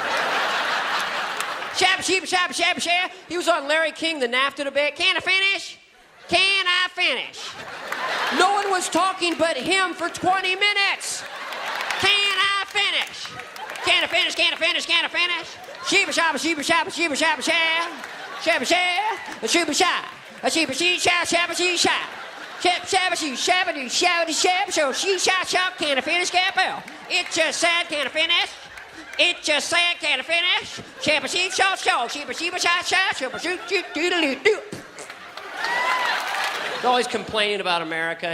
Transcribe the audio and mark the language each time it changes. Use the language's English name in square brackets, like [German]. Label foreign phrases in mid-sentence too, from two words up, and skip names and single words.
[English] Shabba sheep, shabba shabba shabba. He was on Larry King, the NAFTA debate. Can I finish? Can I finish? No one was talking but him for 20 minutes. Can I finish? Can I finish? Can I finish? Can I finish? Sheeba shabba sheeba shabba sheeba shabba shabba. Shabba shabba. Sheeba shabba. Sheeba she shabba shabba she shabba. Shabba shabba she shabba do shabba do shabba. So she shot shop. Can I finish? Capel. It just said, can I finish? It just said, can I finish? Shabba sheep shot show. Sheeba sheeba shot shot. Shabba shoot shoot doodle doo. He's always complaining about America.